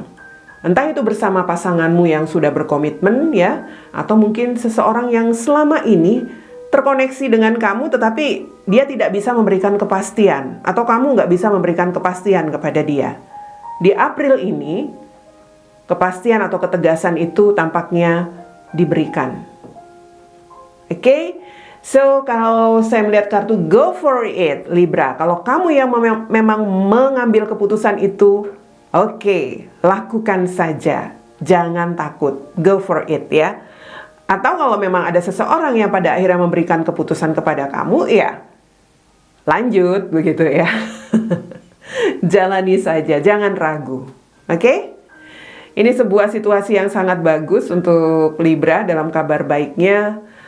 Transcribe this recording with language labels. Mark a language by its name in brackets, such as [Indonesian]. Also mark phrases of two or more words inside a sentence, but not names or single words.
[Indonesian] Entah itu bersama pasanganmu yang sudah berkomitmen ya, atau mungkin seseorang yang selama ini terkoneksi dengan kamu tetapi dia tidak bisa memberikan kepastian, atau kamu nggak bisa memberikan kepastian kepada dia. Di April ini kepastian atau ketegasan itu tampaknya diberikan. Oke? So, kalau saya melihat kartu [English] go for it, [Indonesian] Libra. Kalau kamu yang memang mengambil keputusan itu, oke, lakukan saja. Jangan takut. [English] Go for it ya. [Indonesian] Atau kalau memang ada seseorang yang pada akhirnya memberikan keputusan kepada kamu, ya lanjut begitu ya. Jalani saja, jangan ragu. Oke? Ini sebuah situasi yang sangat bagus untuk Libra dalam kabar baiknya.